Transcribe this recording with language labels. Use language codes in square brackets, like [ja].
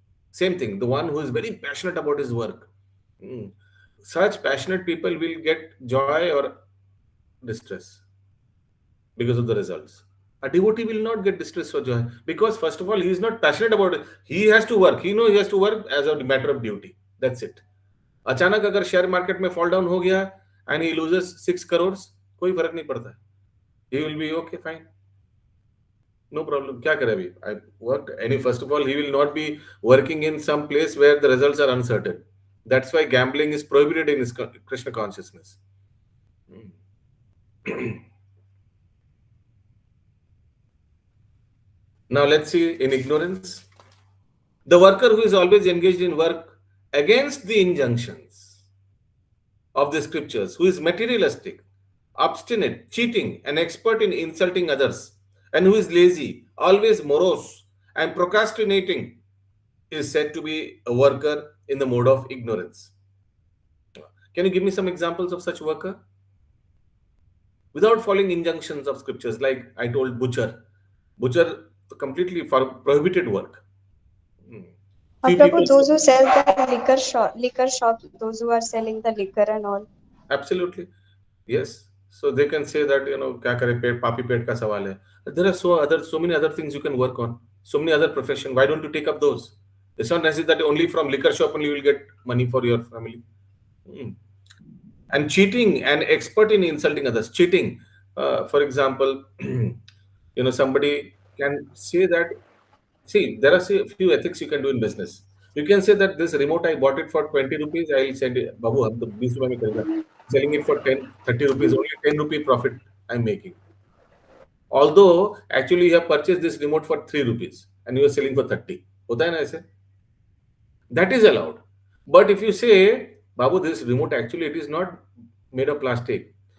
[en] Same thing, the one who is very passionate about his work. Such passionate people will get joy or distress because of the results. A devotee will not get distress or joy because, first of all, he is not passionate about it. He has to work. He knows he has to work as a matter of duty. That's it. [hi] अचानक अगर share market में fall down हो गया [en] and he loses 6 crores, [hi] कोई फर्क नहीं पड़ता. [en] He will be okay, fine. No problem. [hi] क्या करे अभी? [en] I worked. First of all, he will not be working in some place where the results are uncertain. That's why gambling is prohibited in his Krishna consciousness. Now let's see in ignorance. The worker who is always engaged in work against the injunctions of the scriptures, who is materialistic, obstinate, cheating, and expert in insulting others, and who is lazy, always morose, and procrastinating, is said to be a worker in the mode of ignorance. Can you give me some examples of such worker? Without following injunctions of scriptures, like I told butcher completely for prohibited work. Prabhu, those who sell the liquor shop, those who are selling the liquor and all. Absolutely. Yes. So they can say that, [hi] क्या करे पेट पापी पेट का सवाल है. [en] There are so many other things you can work on. So many other profession. Why don't you take up those? It's not necessary that only from liquor shop only you will get money for your family. And cheating and expert in insulting others. Cheating, for example, somebody can say that. See, there are a few ethics you can do in business. You can say that this remote I bought it for 20 rupees. I'll send it, [hi] Babu, हम तो 20 रुपए में करेगा. [en] Selling it for 10, 30 rupees, only 10 rupee profit I'm making. Although actually you have purchased this remote for 3 rupees and you are selling for 30. [hi] होता है ना ऐसे? [en] That is allowed. But if you say, Babu, this remote actually it is not made of plastic.